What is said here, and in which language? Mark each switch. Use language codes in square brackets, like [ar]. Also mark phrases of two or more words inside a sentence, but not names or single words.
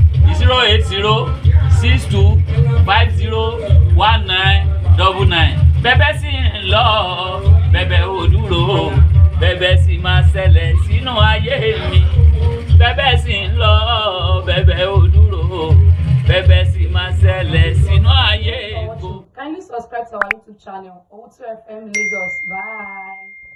[yo] 08062501999. bẹ́bẹ́ sì ń lọ bẹ́bẹ́ ò dúró bẹ́bẹ́ sì máa ṣẹlẹ̀ sínú ayé mi bẹ́bẹ́ sì ń lọ bẹ́bẹ́ ò dúró bẹ́bẹ́ sì máa ṣẹlẹ̀ sínú ayé. [en] Kindly subscribe to our YouTube channel, Owutu FM Lagos. Bye.